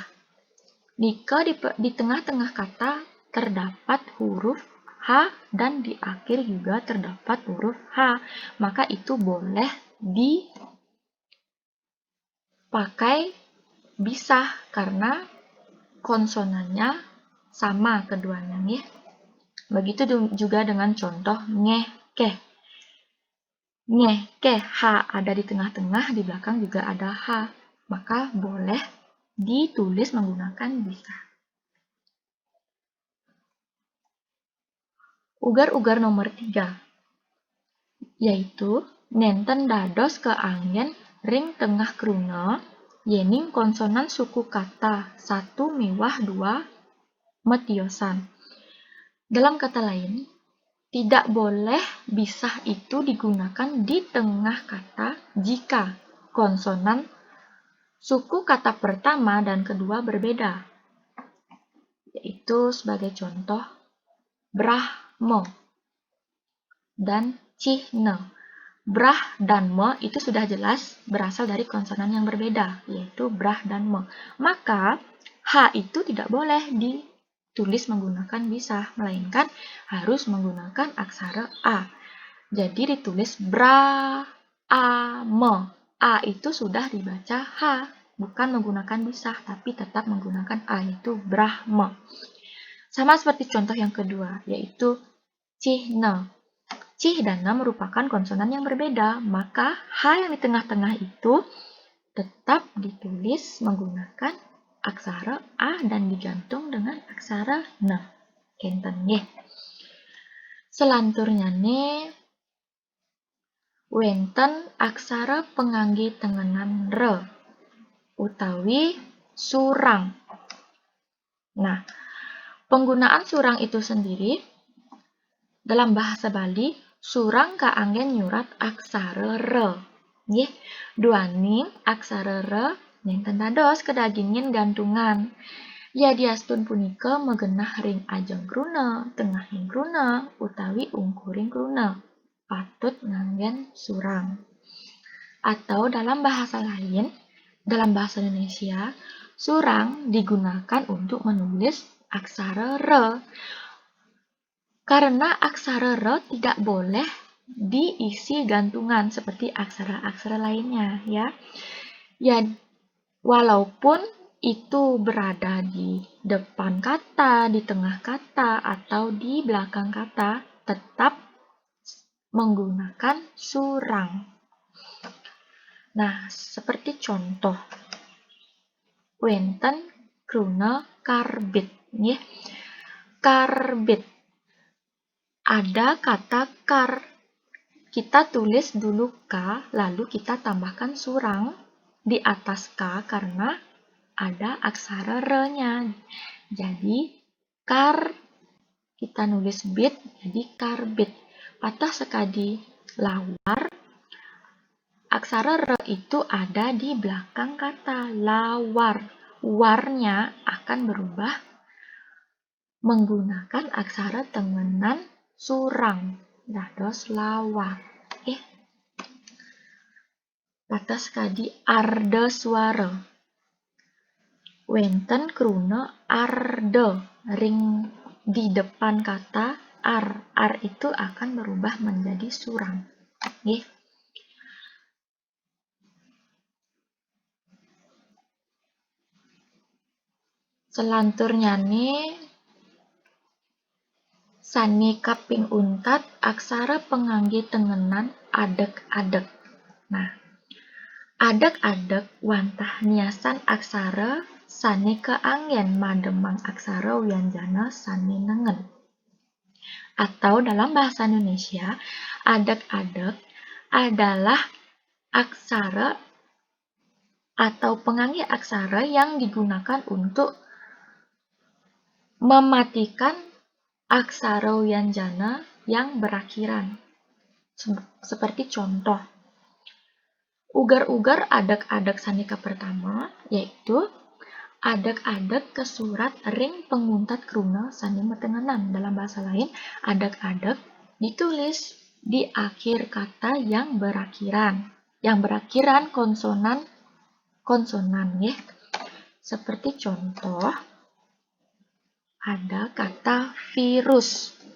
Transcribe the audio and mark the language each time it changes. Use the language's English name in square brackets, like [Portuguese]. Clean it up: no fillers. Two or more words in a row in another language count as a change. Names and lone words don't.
[Indonesian] Jika di tengah-tengah kata terdapat huruf H dan di akhir juga terdapat huruf H, maka itu boleh dipakai bisah karena konsonannya sama keduanya, ya. Begitu juga dengan contoh ngeh-keh. Ngeh-keh, H ada di tengah-tengah, di belakang juga ada H, maka boleh ditulis menggunakan bisah. [Balinese] Ugar-ugar nomor 3, yaitu nenten dados keanggen ring tengah kruna yening konsonan suku kata 1 miwah 2 metiosan. [Indonesian] Dalam kata lain, tidak boleh bisah itu digunakan di tengah kata jika konsonan suku kata pertama dan kedua berbeda. Yaitu sebagai contoh Brahmo dan Cihne. Brah dan me itu sudah jelas berasal dari konsonan yang berbeda, yaitu brah dan me. Maka H itu tidak boleh ditulis menggunakan bisah, melainkan harus menggunakan aksara A. Jadi ditulis bra, a, me. A itu sudah dibaca H, bukan menggunakan disah, tapi tetap menggunakan A, yaitu Brahma. Sama seperti contoh yang kedua, yaitu cihna. Cih dan na merupakan konsonan yang berbeda, maka H yang di tengah-tengah itu tetap ditulis menggunakan aksara A dan digantung dengan aksara na. [Balinese] Kenten nggih. Selanturnya nih, wenten aksara pengangge tengenan re utawi surang. Nah, penggunaan surang itu sendiri dalam bahasa Bali, surang kaanggen nyurat aksara re. Nggih, duaning aksara re nenten dados kedagingin gantungan. Ya diastun punika megenah ring ajeng kruna, tengahing kruna, utawi ungkuring kruna. Patut nganggen surang. [Indonesian] Atau dalam bahasa lain, dalam bahasa Indonesia, surang digunakan untuk menulis aksara re. Karena aksara re tidak boleh diisi gantungan seperti aksara-aksara lainnya, ya. Ya, walaupun itu berada di depan kata, di tengah kata, atau di belakang kata, tetap menggunakan surang. Nah, seperti contoh, [Balinese] wenten kruna karbit, nggih. Karbit. [Indonesian] Ada kata kar. Kita tulis dulu K, lalu kita tambahkan surang di atas K karena ada aksara re-nya. Jadi, kar, kita nulis bit, jadi karbit. Patah sekali lawar, aksara re itu ada di belakang kata lawar. Warnya akan berubah menggunakan aksara tengenan surang. [Balinese] Dados lawar. [Indonesian] Patah sekali arda suara. [Balinese] Wenten kruna arda ring [Indonesian] di depan kata ar. Ar itu akan berubah menjadi surang. [Balinese] Nggih. Selanturnya nih, sani kaping untat aksara pengangge tengenan adek-adek. Nah, adek-adek wantah niasan aksara sani keanggen mademang aksara wianjana sani nengen. [Indonesian] Atau dalam bahasa Indonesia, adek-adek adalah aksara atau pengangge aksara yang digunakan untuk mematikan aksara wianjana yang berakhiran. Seperti contoh, [Balinese] ugar-ugar adek-adek sanika pertama, yaitu adek-adek ke surat ring penguntat kruna sani metengenan. [Indonesian] Dalam bahasa lain, adek-adek ditulis di akhir kata yang berakhiran. Yang berakhiran konsonan, ya. Seperti contoh, ada kata virus.